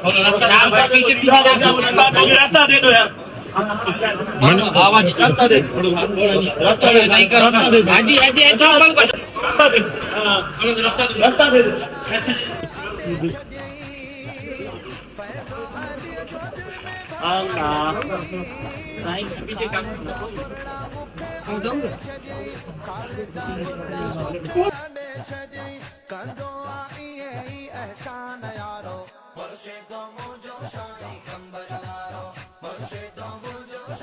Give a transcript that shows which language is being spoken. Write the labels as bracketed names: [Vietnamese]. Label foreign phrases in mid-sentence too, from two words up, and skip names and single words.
[Urdu] راستہ دے دو یار آواز راستہ دے راستہ دے نہیں کرو حاجی حاجی راستہ دے راستہ دے اللہ پیچھے کا [Sindhi] कंदो आहे ईअं ई अहसान यारो वर्षे तो मुंहिंजो साईं कंबर वारो वर्षे तो मुंहिंजो